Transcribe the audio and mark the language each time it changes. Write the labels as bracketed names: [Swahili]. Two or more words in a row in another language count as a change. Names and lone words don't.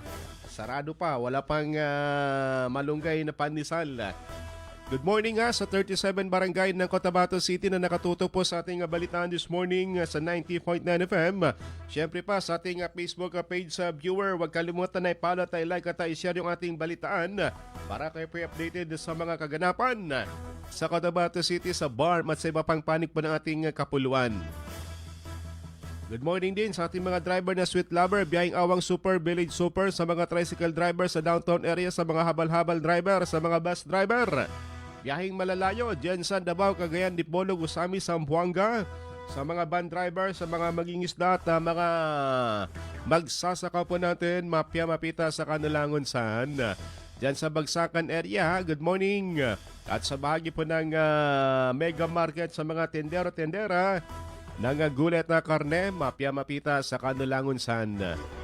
[Filipino] Sarado pa. Wala pang malunggay na pandesal. [English] Good morning [Filipino] sa 37 barangay ng Cotabato City na nakatuto po sa ating balitaan [English] this morning [Filipino] sa 90.9 FM. Siyempre pa sa ating Facebook page sa viewer, huwag kalimutan na i-follow at i-like at i-share yung ating balitaan para kayo po updated sa mga kaganapan sa Cotabato City, sa BARM at sa iba pang panig po ng ating kapuluan. [English] Good morning [Filipino] din sa ating mga driver na [English] sweet lover, [Filipino] biyahing awang super, village super, sa mga [English] tricycle driver [Filipino] sa downtown area, sa mga [English] habal-habal driver, [Filipino] sa mga [English] bus driver. [Filipino] Biyahing malalayo, Jensan, Davao, Cagayan, Dipolo, Gusami, Zamboanga, sa mga [English] van driver, [Filipino] sa mga mangingisda at mga magsasaka po natin, [Maguindanaon] mapya-mapita sa kanilang unsan. [Filipino] Diyan sa Bagsakan area, [English] good morning. [Filipino] At sa bahagi po ng mega market sa mga tendero-tendera, ng gulet na karne, [Maguindanaon] mapya-mapita sa kanilang unsan.